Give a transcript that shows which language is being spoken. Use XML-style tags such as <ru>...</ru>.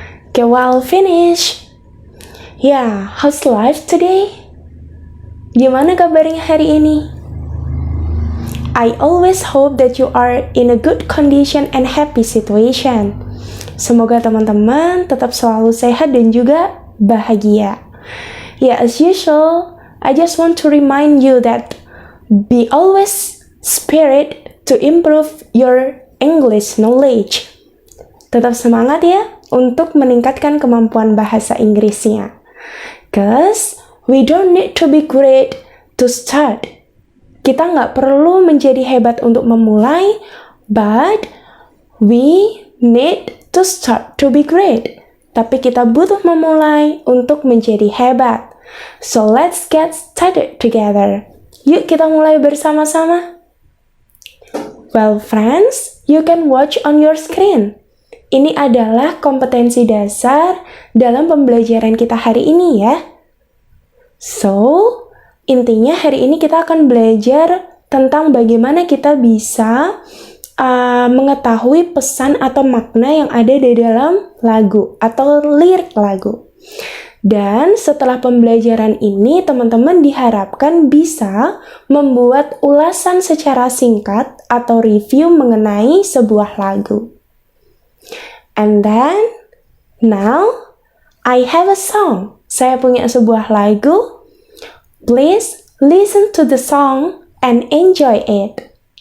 <en>Okay, well finish. Yeah, how's life today?</en> <id>Gimana kabarnya hari ini?</id> <en>I always hope that you are in a good condition and happy situation.</en> <id>Semoga teman-teman tetap selalu sehat dan juga bahagia.</id> <en>Yeah, as usual, I just want to remind you that be always spirit to improve your English knowledge.</en> <id>Tetap semangat ya untuk meningkatkan kemampuan bahasa Inggrisnya.</id> <en>'Cause we don't need to be great to start.</en> <id>Kita nggak perlu menjadi hebat untuk memulai,</id> <en>but we need to start to be great.</en> <id>Tapi kita butuh memulai untuk menjadi hebat.</id> <en>So let's get started together.</en> <id>Yuk kita mulai bersama-sama.</id> <en>Well friends, you can watch on your screen.</en> <id>Ini adalah kompetensi dasar dalam pembelajaran kita hari ini ya. So, intinya hari ini kita akan belajar tentang bagaimana kita bisa mengetahui pesan atau makna yang ada di dalam lagu atau lirik lagu. Dan setelah pembelajaran ini, teman-teman diharapkan bisa membuat ulasan secara singkat atau review mengenai sebuah lagu.</id> <en>And then, now, I have a song.</en> <id>Saya punya sebuah lagu.</id> <en>Please listen to the song and enjoy it.</en>